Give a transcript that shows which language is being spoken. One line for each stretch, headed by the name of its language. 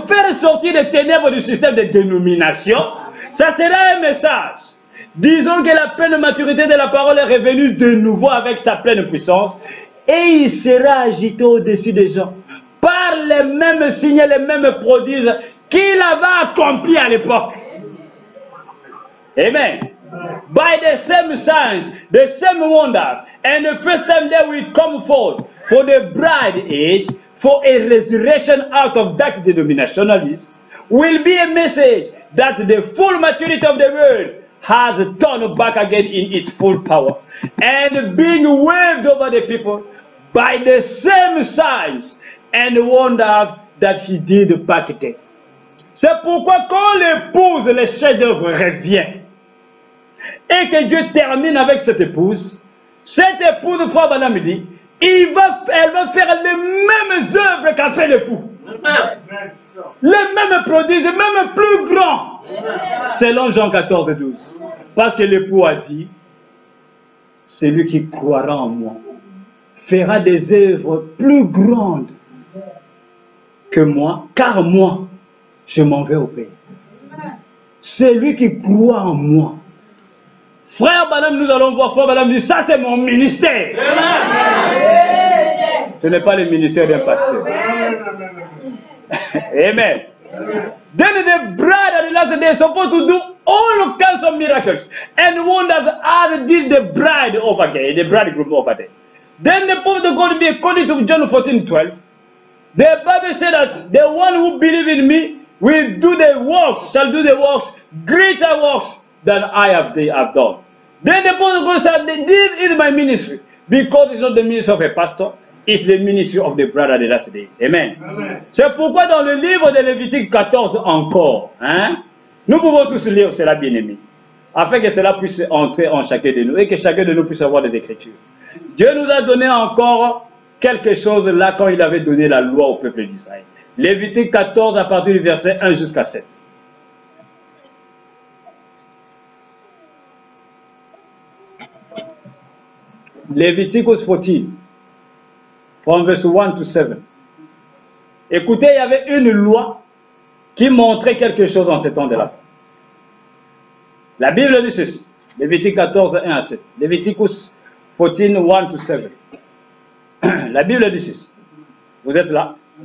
French: Faire sortir les ténèbres du système de dénomination. Ça sera un message. Disons que la pleine maturité de la parole est revenue de nouveau avec sa pleine puissance. Et il sera agité au-dessus des gens par les mêmes signes, les mêmes prodiges qu'il avait accomplis à l'époque. Amen.
English: By the same signs, the same wonders, and the first time they will come forth for the bride age, for a resurrection out of that denominationalism, will be a message that the full maturity of the world has turned back again in its full power, and being waved over the people by the same signs and wonders that he did back then.
French: C'est pourquoi quand l'épouse, le chef-d'œuvre revient, et que Dieu termine avec cette épouse, Frère Branham dit, elle va faire les mêmes œuvres qu'a fait l'époux. Les mêmes prodiges, même plus grands. Selon Jean 14, 12. Parce que l'époux a dit, celui qui croira en moi fera des œuvres plus grandes que moi, car moi, je m'en vais au Père. Celui qui croit en moi. Frère Branham, nous allons voir, Frère Branham dit, ça c'est mon ministère. Ce n'est pas le ministère d'un pasteur. Amen.
English: Then the bride at the last day is supposed to do all kinds of miracles and wonders as did the bride over there, the bridegroom over there. Then the prophet of God will be according to John 14:12. The Bible said that the one who believes in me will do the works, shall do the works, greater works than I have done. Then the prophet of God said, this is my ministry, because it's not the ministry of a pastor, it's the ministry of the bride at the last days. Amen. Amen.
French: C'est pourquoi dans le livre de Lévitique 14 encore, nous pouvons tous lire cela, bien-aimé, afin que cela puisse entrer en chacun de nous et que chacun de nous puisse avoir des Écritures. Dieu nous a donné encore quelque chose là quand il avait donné la loi au peuple d'Israël. Lévitique 14 à partir du verset 1 jusqu'à 7.
English: Leviticus 14, from verse 1 to 7.
French: Écoutez, il y avait une loi qui montrait quelque chose dans ce temps de la fin. La Bible dit ceci, Lévitique 14, 1 à 7.
English: Leviticus 14, 1 to 7.
French: La Bible dit ceci. Vous êtes là?